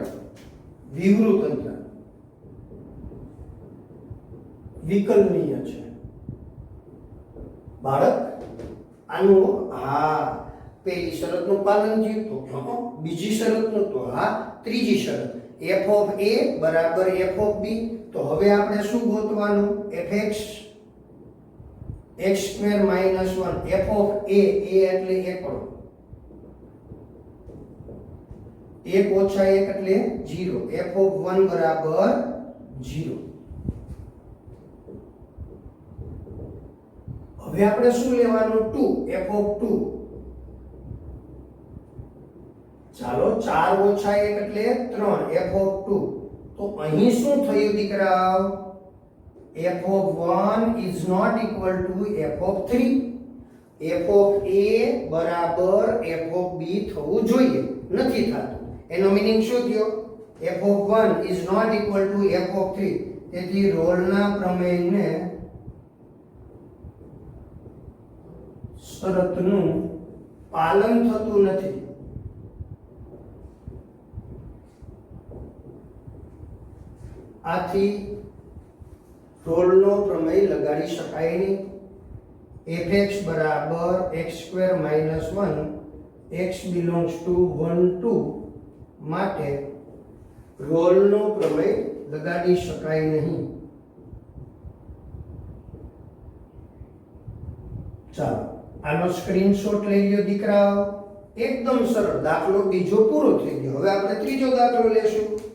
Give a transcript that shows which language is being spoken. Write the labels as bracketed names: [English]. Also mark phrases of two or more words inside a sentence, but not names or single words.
[Gujarati] વિવૃત અંતરાલ વિકલનીય છે. બાળક આનું હા પહેલી શરતનું પાલન થયું તો બીજી શરતનું તો હા ત્રીજી શરત [English] f of a [Gujarati] બરાબર [English] f of b. [Gujarati] તો હવે આપણે શું ગોતવાનું? fx x² - 1 [English] f of a [Gujarati] એટલે એકડો, 1 ઓછા 1 એટલે 0. [English] f of 1 [Gujarati] બરાબર 0. હવે આપણે શું લેવાનું? 2 [English] f of 2. [Gujarati] ચાલો 4 ઓછા 1 એટલે 3 [English] f of 2. [Gujarati] તો અહીં શું થયું દીકરાઓ? [English] f of 1 is not equal to f of 3. f of a [Gujarati] બરાબર [English] f of b [Gujarati] થવું જોઈએ, નથી થતું. એનો મીનિંગ શું થયો? [English] f of 1 is not equal to f of 3. [Gujarati] તેથી રોલના પ્રમેયને શરતનું પાલન થતું નથી. આથી રોલનો પ્રમેય લગાડી શકાય નહીં. fx બરાબર x² - 1 [English] x belongs to 1 2 [Gujarati] માટે રોલનો પ્રમેય લગાડી શકાય નહીં. ચાલો આનો સ્ક્રીનશોટ લઈ લ્યો દીકરાઓ. એકદમ સરળ દાખલો બીજો પૂરો થઈ ગયો. હવે આપણે ત્રીજો દાખલો લેશું.